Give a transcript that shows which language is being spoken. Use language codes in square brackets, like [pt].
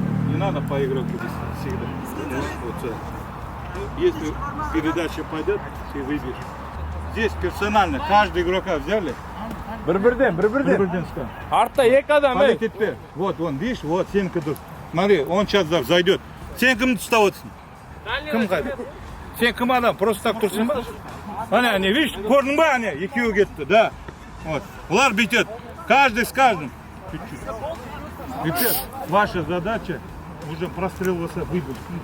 [ru] Не надо по игроку всегда. Вот сюда. Если передача пойдет, ты выйдешь. Здесь персонально, каждый игрока взяли. [kk] Бір-бірден. Бір-бірден ұста. Артта екі адам, ей. [ru] Политетпе. Вот, он, видишь, вот, [kk] сенікі дұрыс. [ru] Смотри, он сейчас зайдет. [kk] Сен кімді ұстап отырсың? Кім қайда? Сен кім адам? [ru] Просто так [kk] тұрсың ба? Ане, [ru] видишь, [kk] көрдің ба, ане, екеуі кетті, да. [ru] Вот, [kk] олар бүйтеді. [ru] Каждый с каждым. Чуть-чуть. Ребят, ваша задача уже прострел болса выбить.